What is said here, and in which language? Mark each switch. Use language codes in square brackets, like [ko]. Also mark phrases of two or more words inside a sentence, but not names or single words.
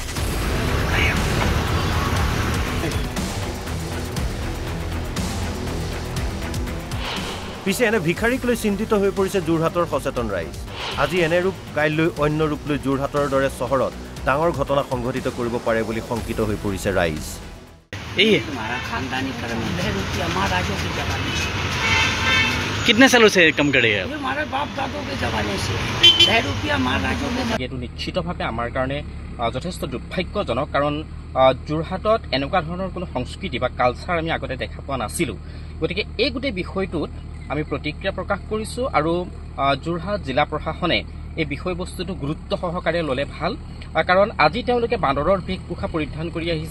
[as] পিছে এনে ভিক্ষাৰীক লৈ চিন্তিত হৈ পৰিছে যোৰহাটৰ সচেতন ৰাইজ। আজি এনে ৰূপ কাইলৈ অন্য ৰূপ লৈ যোৰহাটৰ দৰে চহৰত ডাঙৰ ঘটনা সংঘটিত কৰিব পাৰে বুলি শংকিত হৈ পৰিছে ৰাইজ। [hi] कितने सालों से कम करे हैं? हमारे बाप दादों के जमाने से 10 रुपया महाराजों के। [as] এইটো নিশ্চিতভাৱে আমাৰ কাৰণে যথেষ্ট দুৰ্ভাগ্যজনক, কাৰণ যোৰহাটত এনেকুৱা ধৰণৰ কোনো সংস্কৃতি বা কালচাৰ আমি আগতে দেখা পোৱা নাছিলোঁ। গতিকে এই গোটেই বিষয়টোত আমি প্ৰতিক্ৰিয়া প্ৰকাশ কৰিছোঁ আৰু যোৰহাট জিলা প্ৰশাসনে এই বিষয়বস্তুটো গুৰুত্ব সহকাৰে ল'লে ভাল, কাৰণ আজি তেওঁলোকে বান্দৰৰ বেশভূষা পৰিধান কৰি আহিছে।